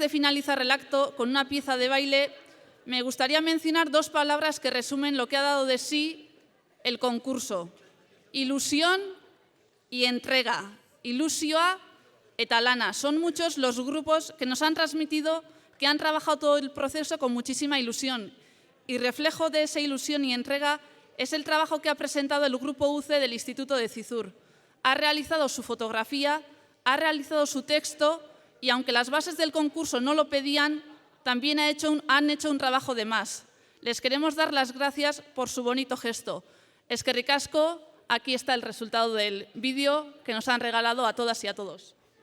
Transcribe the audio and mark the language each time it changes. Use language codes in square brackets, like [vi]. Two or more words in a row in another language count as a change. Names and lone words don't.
[es] de finalizar el acto con una pieza de baile, me gustaría mencionar 2 palabras que resumen lo que ha dado de sí el concurso. Ilusión y entrega. [eu] Ilusioa eta lana. [es] Son muchos los grupos que nos han transmitido que han trabajado todo el proceso con muchísima ilusión. Y reflejo de esa ilusión y entrega es el trabajo que ha presentado el grupo UCE del Instituto de Cizur. Ha realizado su fotografía, ha realizado su texto y aunque las bases del concurso no lo pedían, también han hecho un trabajo de más. Les queremos dar las gracias por su bonito gesto. [eu] Eskerrik asko, [es] aquí está el resultado del vídeo que nos han regalado a todas y a todos.